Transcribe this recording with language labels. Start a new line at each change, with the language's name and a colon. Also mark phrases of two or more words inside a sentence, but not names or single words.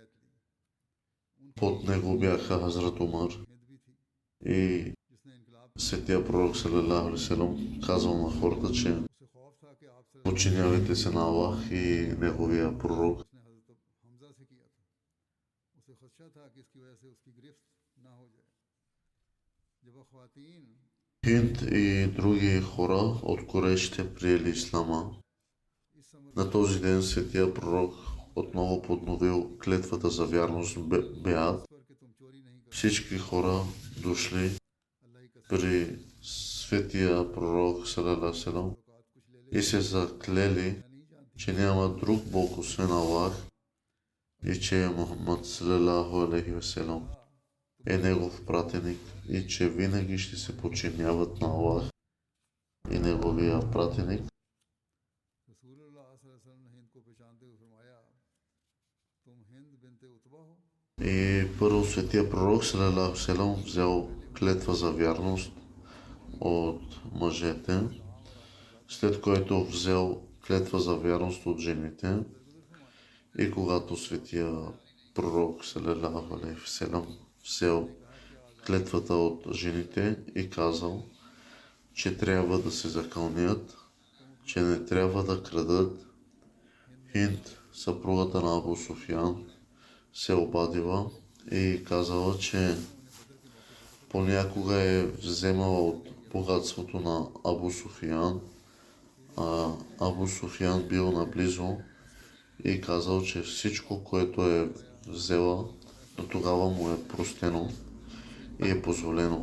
Bulgarian: Под него бяха Хазрат Умар и светия пророк
Arabic: صلى الله عليه وسلم
Bulgarian: казал на хората, че подчинявайте се на Аллах и неговия пророк. Хинд и други хора от Курейшите приели ислама. На този ден светия пророк отново подновил клетвата за вярност Беат. Всички хора дошли при светия пророк
Arabic: صلى الله عليه وسلم
Bulgarian: и се заклели, че няма друг Бог освен Аллах и че Мухаммад
Arabic: صلى الله عليه وسلم
Bulgarian: е негов пратеник и че винаги ще се подчиняват на Аллах и неговия пратеник. И първо светия пророк
Arabic: صلى الله عليه وسلم
Bulgarian: взел клетва за вярност от мъжете, след което взел клетва за вярност от жените. И когато светия пророк
Arabic: صلى الله عليه وسلم
Bulgarian: взел клетвата от жените и казал, че трябва да се закълнят, че не трябва да крадат, Хинд, съпругата на Абу Суфиян, се обадила и казала, че понякога е вземала от богатството на Абу Суфиян, а Абу Суфиян бил наблизо и казал, че всичко, което е взела, до тогава му е простено и е позволено.